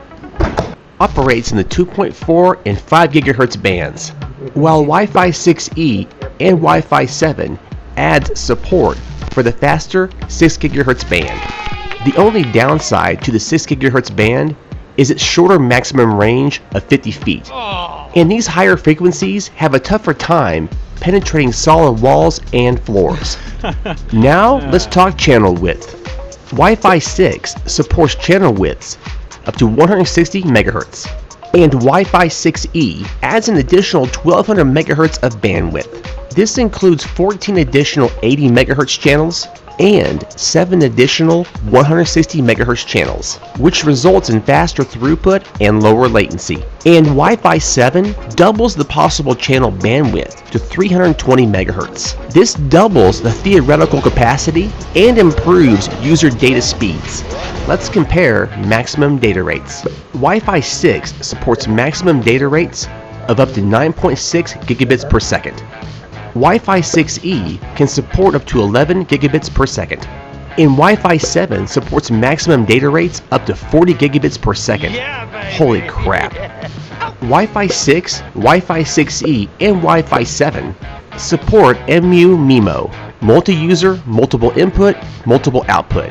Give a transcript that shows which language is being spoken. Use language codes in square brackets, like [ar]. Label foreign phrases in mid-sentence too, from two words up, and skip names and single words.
[en] Operates in the 2.4 and 5 gigahertz bands, while Wi-Fi 6E and Wi-Fi 7 adds support for the faster 6 gigahertz band. The only downside to the 6 gigahertz band is its shorter maximum range of 50 feet, and these higher frequencies have a tougher time penetrating solid walls and floors. Now let's talk channel width. Wi-Fi 6 supports channel widths up to 160 megahertz, and Wi-Fi 6E adds an additional 1200 megahertz of bandwidth. This includes 14 additional 80 MHz channels and 7 additional 160 MHz channels, which results in faster throughput and lower latency. And Wi-Fi 7 doubles the possible channel bandwidth to 320 MHz. This doubles the theoretical capacity and improves user data speeds. Let's compare maximum data rates. Wi-Fi 6 supports maximum data rates of up to 9.6 gigabits per second. Wi-Fi 6E can support up to 11 gigabits per second. And Wi-Fi 7 supports maximum data rates up to 40 gigabits per second. Holy crap. Wi-Fi 6, Wi-Fi 6E, and Wi-Fi 7 support MU-MIMO, multi-user, multiple input, multiple output.